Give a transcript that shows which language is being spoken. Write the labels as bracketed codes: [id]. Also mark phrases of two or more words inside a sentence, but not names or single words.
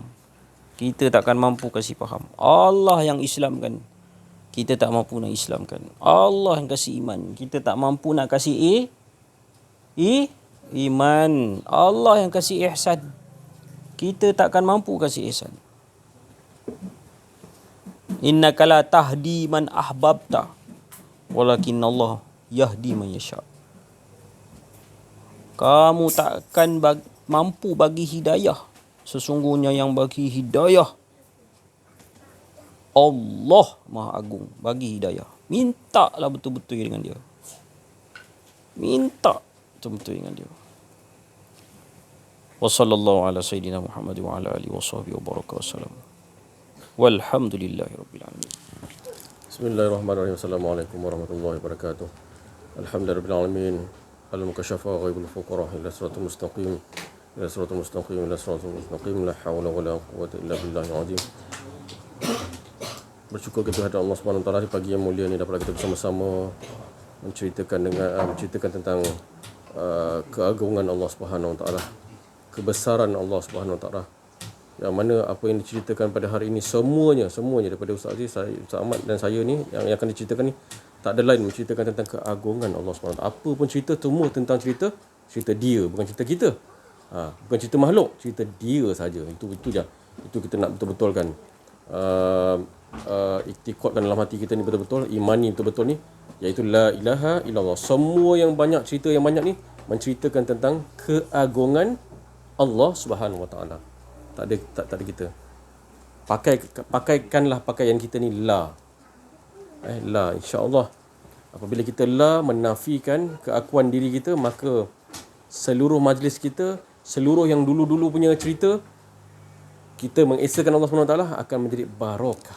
[ms] Kita takkan mampu kasih faham. Allah yang Islamkan. Kita tak mampu nak Islamkan. Allah yang kasih iman. Kita tak mampu nak kasih iman. Allah yang kasih ihsan. Kita takkan mampu kasih ihsan. [ar] إنك لا تهدي من أحببت. ولكن الله يهدي من يشاء. [ms] Kamu takkan mampu bagi hidayah. Sesungguhnya yang bagi hidayah Allah Maha Agung. Bagi hidayah. Mintalah betul-betul dengan dia. Minta betul-betul dengan dia. [ar] وصلى الله على سيدنا محمد وعلى آله وصحبه وبارك وسلم. والحمد لله رب العالمين. بسم الله الرحمن الرحيم. السلام عليكم ورحمة الله وبركاته. الحمد لله رب العالمين. المكاشفة غيب الفقراء إلى صراط المستقيم. إلى صراط المستقيم. إلى صراط المستقيم. لا حول ولا قوة إلا بالله العظيم. [ms] Bersyukur kita kepada Allah [ar] سبحانه وتعالى [ms] di pagi yang mulia ini dapat kita bersama-sama menceritakan tentang keagungan Allah [ar] سبحانه وتعالى, [ms] kebesaran Allah [ar] سبحانه وتعالى. [ms] Yang mana apa yang diceritakan pada hari ini semuanya daripada Ustaz Aziz, Ustaz Ahmad dan saya ni yang akan diceritakan ni tak ada lain menceritakan tentang keagungan Allah [ar] سبحانه وتعالى. [ms] Apa pun cerita semua tentang cerita dia, bukan cerita kita. Bukan cerita makhluk, cerita dia saja. Itu je. Itu kita nak betul-betulkan. Iktikadkan dalam hati kita ni betul-betul, imani betul-betul ni, iaitu [ar] لا إله إلا الله. [ms] Semua yang banyak cerita yang banyak ni menceritakan tentang keagungan Allah [ar] سبحانه وتعالى. [ms] Tak ada kita. Pakaikanlah pakaian kita ni la. La, insya-Allah. Apabila kita la menafikan keakuan diri kita, maka seluruh majlis kita, seluruh yang dulu-dulu punya cerita, kita mengesakan Allah SWT akan menjadi barakah.